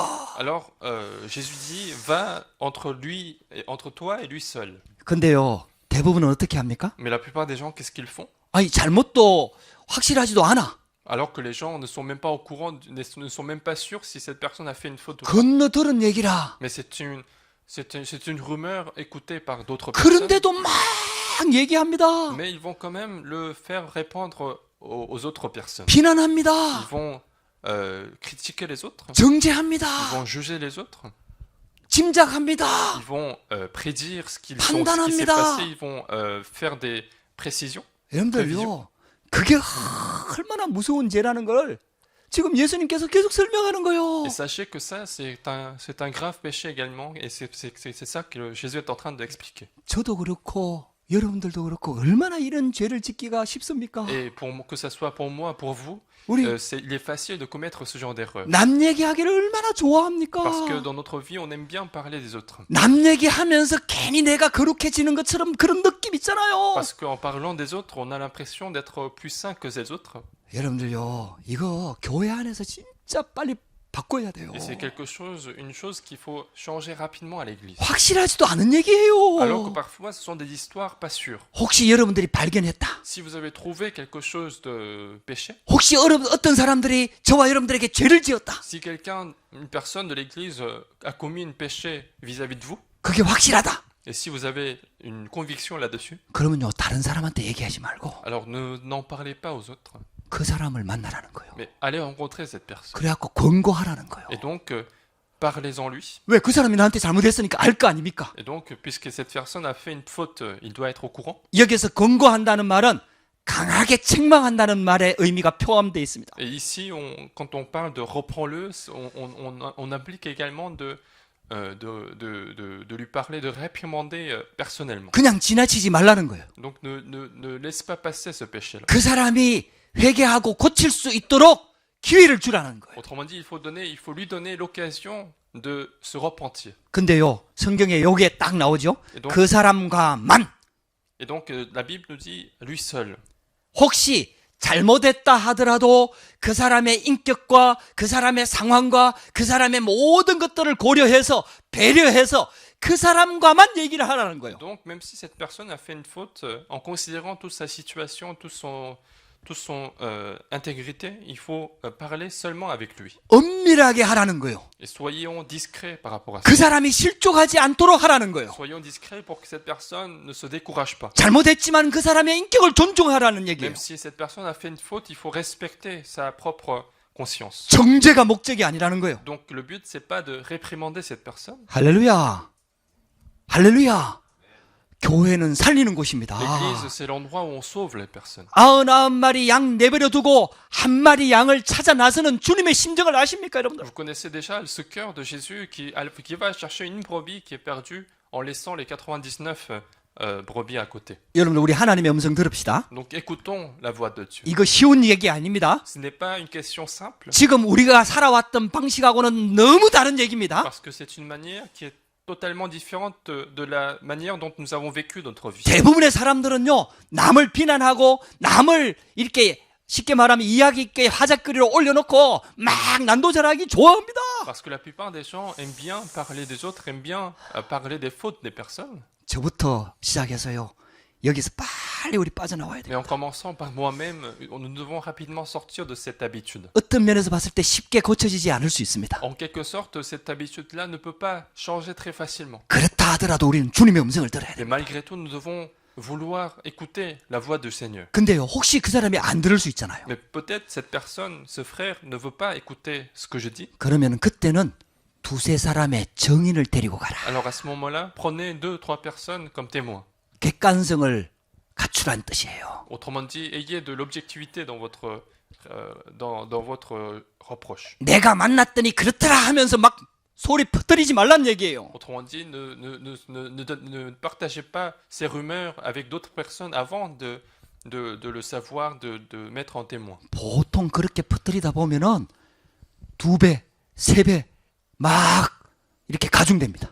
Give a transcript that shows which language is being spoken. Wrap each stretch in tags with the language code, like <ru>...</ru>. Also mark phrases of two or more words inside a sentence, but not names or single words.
<fr>alors Jésus dit va entre toi et lui seul.</fr> <ko>근데요 대부분은 어떻게 합니까?</ko> <fr>Mais la plupart des gens, qu'est-ce qu'ils font?</fr> <ko>아니 잘못도 확실하지도 않아.</ko> <fr>Alors que les gens ne sont même pas au courant, ne sont même pas sûrs si cette personne a fait une faute ou pas.</fr> <ko>건너 들은 얘기라.</ko> <fr>Mais c'est une rumeur écoutée par d'autres personnes.</fr> <ko>그런데도 막 얘기합니다.</ko> <fr>Mais ils vont quand même le faire répandre aux autres personnes. Ils</fr> <ko>비난합니다.</ko> <fr>vont critiquer les autres. Ils</fr> <ko>정죄합니다.</ko> <fr>vont juger les autres.</fr> <ko>짐작합니다.</ko> <fr>Ils vont prédire ce qui s'est</fr> <ko>판단합니다.</ko> <fr>passé. Ils vont faire des précisions.</fr> <ko>여러분들요 그게 얼마나 무서운 죄라는 걸 지금 예수님께서 계속 설명하는 거예요.</ko> <fr>Et sachez que ça, c'est un grave péché également. Et c'est ça que Jésus est en train d'expliquer.</fr> <ko>저도 그렇고 여러분들도 그렇고 얼마나 이런 죄를 짓기가 쉽습니까?</ko> <fr>Et que ça soit pour moi, pour vous,</fr> <ko>우리</ko> <fr>il est facile de commettre ce genre d'erreur.</fr> <ko>남 얘기하기를 얼마나 좋아합니까?</ko> <fr>Parce que dans notre vie, on aime bien parler des autres.</fr> <ko>남 얘기하면서 괜히 내가 거룩해지는 것처럼 그런 느낌 있잖아요.</ko> <fr>Parce qu'en parlant des autres, on a l'impression d'être plus sain que les autres.</fr> <ko>여러분들요, 이거 교회 안에서 진짜 빨리 바꿔야 돼요.</ko> <fr>Et c'est une chose qu'il faut changer rapidement à l'église.</fr> <ko>확실하지도 않은 얘기예요.</ko> <fr>Alors que parfois, ce sont des histoires pas sûres.</fr> <ko>혹시 여러분들이 발견했다.</ko> <fr>Si vous avez trouvé quelque chose de péché,</fr> <ko>혹시 어떤 사람들이 저와 여러분들에게 죄를 지었다.</ko> <fr>si une personne de l'église a commis un péché vis-à-vis de vous,</fr> <ko>그게 확실하다.</ko> <fr>et si vous avez une conviction là-dessus,</fr> <ko>그러면요, 다른 사람한테 얘기하지 말고</ko> <fr>alors n'en parlez pas aux autres,</fr> <ko>그 사람을 만나라는 거예요.</ko> <fr>mais allez rencontrer cette personne.</fr> <ko>그래갖고 권고하라는 거예요.</ko> <fr>Et donc, parlez-en lui.</fr> <ko>왜 그 사람이 나한테 잘못했으니까 알 거 아닙니까?</ko> <fr>Et donc, puisque cette personne a fait une faute, il doit être au courant.</fr> <ko>여기서 권고한다는 말은 강하게 책망한다는 말의 의미가 포함되어 있습니다.</ko> <fr>Et ici, quand on parle de reprends-le, on implique également de lui parler, de réprimander personnellement.</fr> <ko>그냥 지나치지 말라는 거예요.</ko> <fr>Donc, ne laisse pas passer ce péché-là.</fr> <ko>그 사람이 회개하고 고칠 수 있도록 기회를 주라는 거예요.</ko> <fr>Autrement dit, il faut lui donner l'occasion de se repentir.</fr> <ko>근데요, 성경에 요게 딱 나오죠.</ko> <fr>Et donc,</fr> <ko>그 사람과만</ko> <fr>la Bible nous dit lui seul.</fr> <ko>혹시 잘못했다 하더라도 그 사람의 인격과 그 사람의 상황과 그 사람의 모든 것들을 고려해서 배려해서 그 사람과만 얘기를 하라는 거예요.</ko> <fr>Donc, même si cette personne a fait une faute, en considérant toute sa situation, toute son intégrité, il faut parler seulement avec lui.</fr> <ko>은밀하게 하라는 거예요.</ko> <fr>Et soyons discrets par rapport à ça.</fr> <ko>그 사람이 실족하지 않도록 하라는 거예요.</ko> <fr>Soyons discrets pour que cette personne ne se décourage pas.</fr> <ko>잘못했지만 그 사람의 인격을 존중하라는 얘기예요.</ko> <fr>Même si cette personne a fait une faute, il faut respecter sa propre conscience.</fr> <ko>정죄가 목적이 아니라는 거예요.</ko> <fr>Donc le but, c'est pas de réprimander cette personne.</fr> <ko>할렐루야. 할렐루야. 교회는 살리는 곳입니다.</ko> <fr>L'église, c'est l'endroit où on sauve les personnes.</fr> <ko>99마리 양 내버려 두고 한 마리 양을 찾아 나서는 주님의 심정을 아십니까, 여러분들?</ko> <fr>Vous connaissez déjà ce cœur de Jésus qui va chercher une brebis qui est perdue en laissant les 99 brebis à côté.</fr> <ko>여러분들 우리 하나님의 음성 들읍시다.</ko> <fr>Donc écoutons la voix de Dieu.</fr> <ko>이거 쉬운 얘기 아닙니다.</ko> <fr>Ce n'est pas une question simple,</fr> <ko>지금 우리가 살아왔던 방식하고는 너무 다른 얘기입니다.</ko> <fr>parce que c'est une manière qui est totalement différente de la manière dont nous avons vécu notre vie.</fr> <ko>대부분의 사람들은요, 남을 비난하고 남을 이렇게 쉽게 말하면 이야기 있게 화작거리를 올려놓고 막 난도질하기 좋아합니다.</ko> <fr>Parce que la plupart des gens aiment bien parler des autres, aiment bien parler des fautes des personnes.</fr> <ko>저부터 시작해서요. 여기서 빨리 우리 빠져나와야</ko> <fr>Mais</fr> <ko>돼요.</ko> <fr>en commençant par moi-même, nous devons rapidement sortir de cette habitude.</fr> <ko>어떤 면에서 봤을 때 쉽게 고쳐지지 않을 수 있습니다.</ko> <fr>En quelque sorte, cette habitude-là ne peut pas changer très facilement.</fr> <ko>그렇다 하더라도 우리는 주님의 음성을 들어야 돼요.</ko> <fr>Mais malgré tout, nous devons vouloir écouter la voix du Seigneur.</fr> <ko>근데요, 혹시 그 사람이 안 들을 수 있잖아요.</ko> <fr>Mais peut-être cette personne, ce frère, ne veut pas écouter ce que je dis.</fr> <ko>그러면 그때는 두세 사람의 정인을 데리고 가라.</ko> <fr>Alors à ce moment-là, prenez 2-3 personnes comme témoins.</fr> <ko>객관성을 갖추란 뜻이에요.</ko> <fr>Autrement dit, ayez de l'objectivité dans votre, dans votre reproche.</fr> <ko>내가 만났더니 그렇더라 하면서 막 소리 퍼뜨리지 말란 얘기예요.</ko> <fr>Autrement dit, ne partagez pas ces rumeurs avec d'autres personnes avant de le savoir, de mettre en témoin.</fr> <ko>보통 그렇게 퍼뜨리다 보면은 2배, 3배 막 이렇게 가중됩니다.</ko>